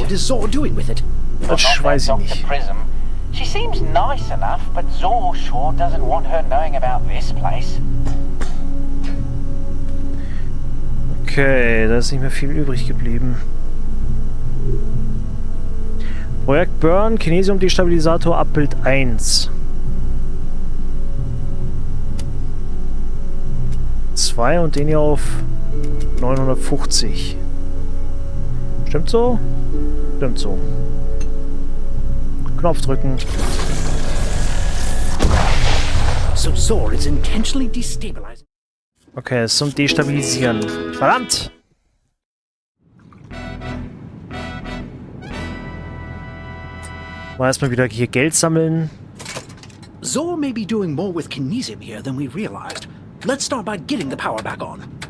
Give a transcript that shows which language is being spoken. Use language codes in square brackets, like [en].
[en] What is Zor doing with it? [de] Das weiß ich nicht. [en] Prism. She seems nice enough, but Zor sure doesn't want her knowing about this place. [de] Okay, da ist nicht mehr viel übrig geblieben. Projekt Burn, Kinesium Destabilisator, Abbild 1. 2 und den hier auf 950. Stimmt so? Stimmt so. Knopf drücken. [en] So Zor is intentionally destabilizing. [de] Okay, es ist zum Destabilisieren. Verdammt! Mal erstmal wieder hier Geld sammeln. [en] Zor may be doing more with Kinesium here than we realized. Let's start by getting the power back on.